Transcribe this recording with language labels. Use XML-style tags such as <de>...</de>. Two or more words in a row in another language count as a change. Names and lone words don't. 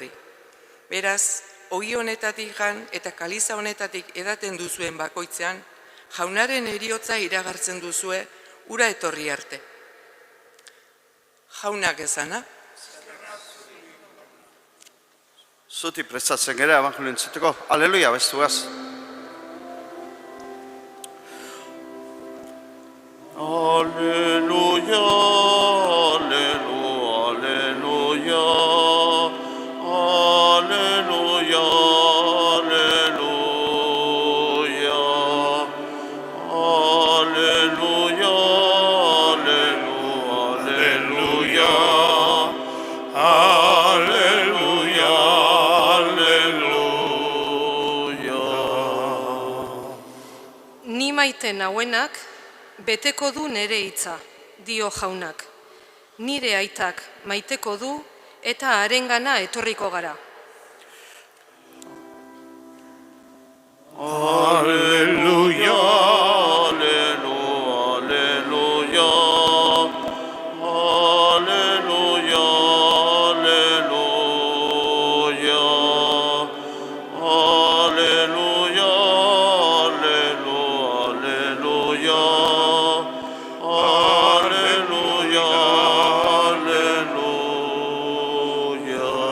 <eu>Beraz, ogi honetatik jan eta kaliza honetatik edaten duzuen bakoitzean, jaunaren heriotza iragartzen duzue, ura etorri arte. Jaunak esana? Zuti prestatzen gara evangelio entzuteko. Aleluia, bestuaz. Aleluia, aleluia, aleluia, aleluia, aleluia, aleluia, aleluia. Ni maite nauenak beteko du nere hitza, dio jaunak. Nire aitak maiteko du eta harengana etorriko gara. Aleluia, aleluia, aleluia, aleluia, aleluia, aleluia, aleluia, aleluia.</eu>